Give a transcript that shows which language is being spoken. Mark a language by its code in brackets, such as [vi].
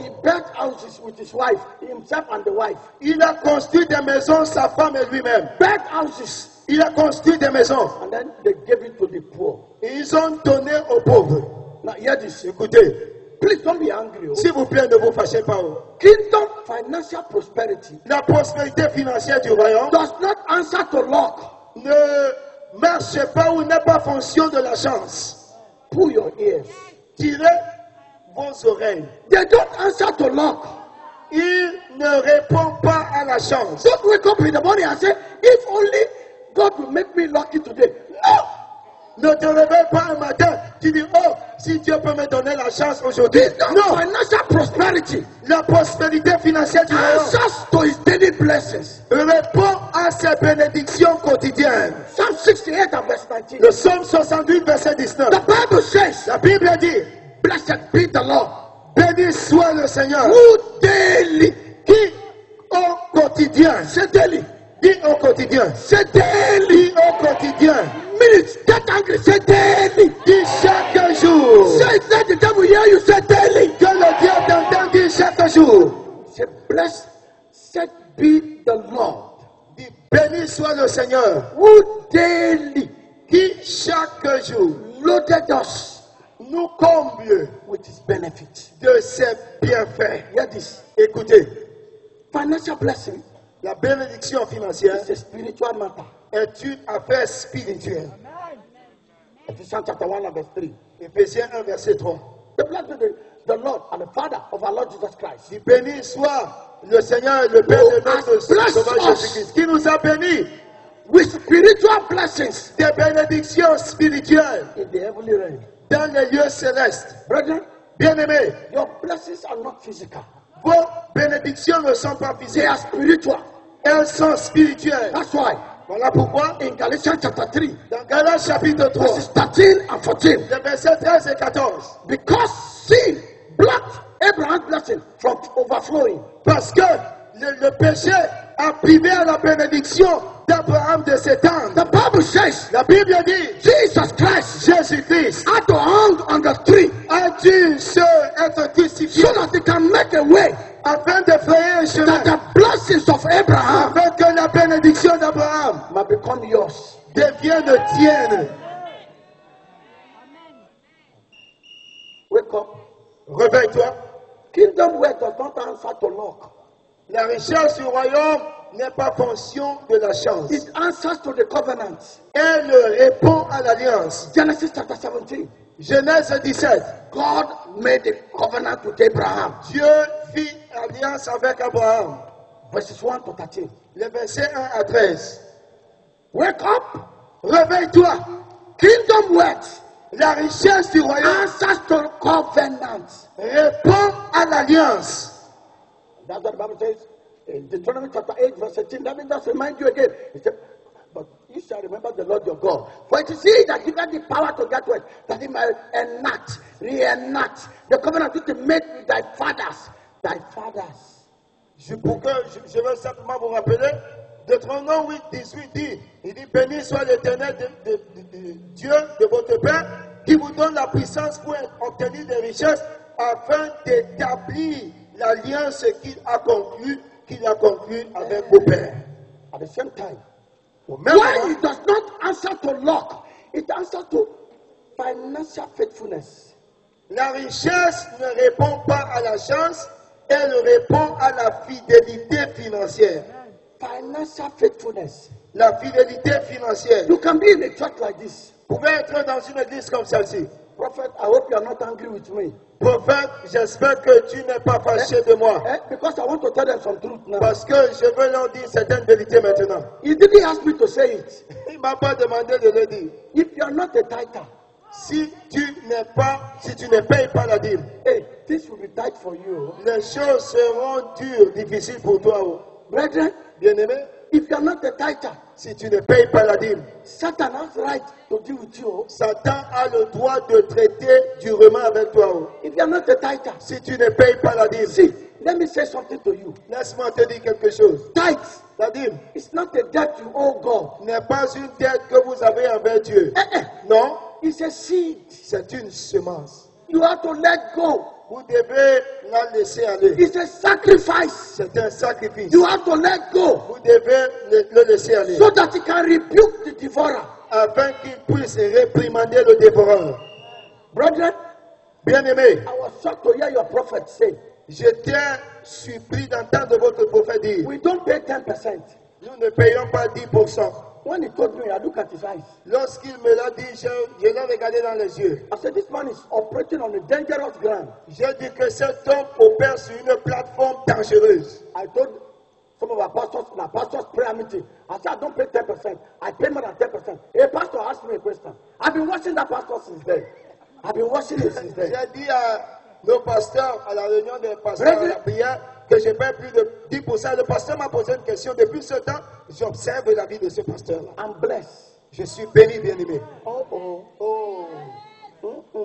[en] He built houses with his wife, himself and the wife. [fr] Il a construit des maisons, sa femme et lui-même. [en] Built houses. [fr] Il a construit des maisons. [en] And then they gave it to the poor. [fr] Et ils ont donné aux pauvres. [en] Now hear this. [fr] Écoutez, [en] Please don't be angry. Oh. [fr] s'il vous plaît, ne vous fâchez pas. Oh. [en] Kingdom financial prosperity [fr] La prospérité financière du royaume [en] does not answer to luck. [fr] ne marche pas ou n'est pas fonction de la chance. [en] Pull your ears. [fr] Tirez vos oreilles. [en] They don't answer to luck. [fr] Il ne répond pas à la chance. [en] Don't wake up in the morning and say, if only God will make me lucky today. No! [fr] Ne te réveille pas un matin, tu dis, oh, si Dieu peut me donner la chance aujourd'hui. [en] Kingdom [fr] Non, [en] financial prosperity [fr] la prospérité financière du royaume [en] answers to his daily blessings. [fr] répond à ses bénédictions quotidiennes. [en] Psalm 68 and verse 19. [fr] Le psaume 68, verset 19. [en] The Bible says, [fr] La Bible dit, [en] blessed be the Lord, [fr] béni soit le Seigneur, [en] who daily, [fr] qui au quotidien, [en] say daily, [fr] dit au quotidien, [en] say daily, [fr] dit au quotidien, [en] minutes, get angry, say daily. [fr] dit chaque jour. [en] Say it, let the devil hear you, say daily. [fr] Que le diable t'entende dire chaque jour. [en] Say, blessed be the Lord, [fr] Dit, béni soit le Seigneur, [en] who daily [fr] qui chaque jour [en] loaded us [fr] nous comble [en] with his benefits. [fr] de ses bienfaits. [en] Hear this. [fr] Écoutez, [en] Financial blessing [fr] la bénédiction financière [en] is a spiritual matter. [fr] est une affaire spirituelle. [en] Ephesians chapter 1 and verse 3. [fr] Éphésiens 1, verset 3. [en] The blessed be the Lord and the Father of our Lord Jesus Christ. [fr] Dit, béni soit le Seigneur et le Père de notre [en] Bless [fr] Sauveur [en] us. [fr] Jésus-Christ, qui nous a bénis [en] With spiritual blessings [fr] des bénédictions spirituelles [en] in the heavenly realm. [fr] dans les lieux célestes. [en] Brethren, [fr] Bien-aimés, [en] your blessings are not physical. [fr] vos bénédictions ne sont pas [en] They [fr] physiques, [en] are spiritual. [fr] elles sont spirituelles. [en] That's why [fr] Voilà pourquoi, [en] in Galatians chapter 3, [fr] dans Galates chapitre 3, [en] verses 13 and 14, [fr] les versets 13 et 14, [en] because sin blocked Abraham's blessing from overflowing, [fr] parce que le péché a privé à la bénédiction d'Abraham de s'étendre. [en] the Bible says [fr] La Bible dit, [en] Jesus Christ [fr] Jésus-Christ [en] had to hang on the tree [fr] a dû être crucifié [en] so that he can make a way [fr] afin de frayer un chemin, [en] that the blessings of Abraham [fr] afin que la bénédiction d'Abraham [en] might become yours. [fr] devienne tienne. [en] Wake up. [fr] Réveille-toi. [en] Kingdom wealth does not answer to luck. [fr] La richesse du royaume n'est pas fonction de la chance. [en] It answers to the covenant. [fr] Elle répond à l'alliance. [en] Genesis chapter 17. [fr] Genèse 17. [en] God made a covenant with Abraham. [fr] Dieu fit alliance avec Abraham. [en] Verses 1 to 13. [fr] Les versets 1 à 13. [en] Wake up. [fr] Réveille-toi. [en] Kingdom wealth [fr] La richesse du royaume [en] answers to covenant. [fr] répond à l'alliance. [en] That's what the Bible says in Deuteronomy chapter 8, verse 18. Let me just remind you again. It said, but you shall remember the Lord your God. For it is he that giveth the power to get wealth, that he might reenact the covenant which he made with thy fathers. Thy fathers. [fr] Je veux simplement vous rappeler, Deutéronome 8, 18 dit, il dit, béni soit l'Éternel de Dieu de votre Père, qui vous donne la puissance pour obtenir des richesses, afin d'établir l'alliance qu'il a conclue avec vos pères. [en] At the same time, [fr] Au même [en] why [fr] moment, [en] it does not answer to luck, it answers to financial faithfulness. [fr] la richesse ne répond pas à la chance, elle répond à la fidélité financière. [en] Financial faithfulness. [fr] La fidélité financière. [en] You can be in a church like this. [fr] Vous pouvez être dans une église comme celle-ci. [en] Prophet, I hope you are not angry with me. [fr] Prophète, j'espère que tu n'es pas fâché de moi. [en] Because I want to tell them some truth now. [fr] Parce que je veux leur dire certaines vérités maintenant. [en] He didn't ask me to say it. [fr] Il ne m'a pas demandé de le dire. [en] If you are not a tither, [fr] Si tu ne payes pas la dîme, [en] hey, this will be tight for you. [fr] les choses seront dures, difficiles pour toi. Oh. [en] Brethren, [fr] Bien-aimé, [en] if you are not a tither, [fr] si tu ne payes pas la dîme, [en] Satan has right to deal with you. [fr] Satan a le droit de traiter durement avec toi. Oh. [en] If you are not a tither, [fr] Si tu ne payes pas la dîme, [en] see, let me say something to you. [fr] laisse-moi te dire quelque chose. [en] Tithes, [fr] La dîme [en] it's not a debt you owe God. [fr] n'est pas une dette que vous avez envers Dieu. Non, [en] It's a seed. [fr] c'est une semence. [en] You have to let go. [fr] Vous devez la laisser aller. [en] It's a sacrifice. [fr] C'est un sacrifice. [en] You have to let go [fr] Vous devez le laisser aller. [en] so that he can rebuke the devourer. [fr] Afin qu'il puisse réprimander le dévoreur. [en] Brethren, [fr] Bien-aimé, [en] I was shocked to hear your prophet say, [fr] j'étais surpris d'entendre votre prophète dire, [en] we don't pay 10%. [fr] nous ne payons pas 10%. [en] When he told me, I look at his eyes. [fr] Lorsqu'il me l'a dit, je l'ai regardé dans les yeux. [en] I said, this man is operating on a dangerous ground. [fr] J'ai dit que cet homme opère sur une plateforme dangereuse. [en] I told some of our pastors in our pastor's prayer meeting, I said, I don't pay 10%. I pay more than 10%. A pastor asked me a question. I've been watching that pastor since then. I've been watching it since then. [fr] J'ai dit à nos pasteurs, à la réunion des pasteurs, à la prière, que je paie plus de 10%. Le pasteur m'a posé une question. Depuis ce temps, j'observe la vie de ce pasteur-là. [en] I'm blessed. [fr] Je suis béni, bien-aimé. Oh, oh, oh.